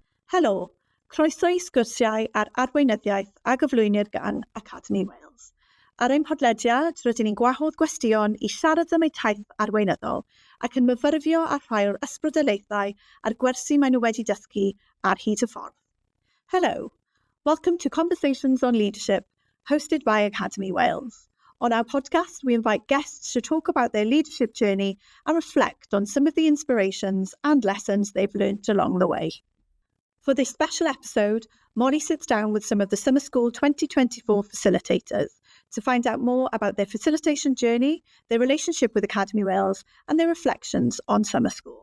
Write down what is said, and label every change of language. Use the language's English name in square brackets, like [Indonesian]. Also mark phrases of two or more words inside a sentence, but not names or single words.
[Welsh] Helo, croeso i sgwrsiau ar arweinyddiaeth a gyflwynir gan Academi Wales. Ar ein podlediad, rydyn ni'n gwahodd gwestion i siarad am eu taith arweinyddol ac yn myfyrddio a rhai'r ysbrydolaethau a'r gwersi maen nhw wedi dysgu ar hyd y ffordd. [English] Hello, welcome to Conversations on Leadership, hosted by Academi Wales. On our podcast, we invite guests to talk about their leadership journey and reflect on some of the inspirations and lessons they've learnt along the way. For this special episode, Molly sits down with some of the Summer School 2024 facilitators to find out more about their facilitation journey, their relationship with Academi Wales, and their reflections on summer school.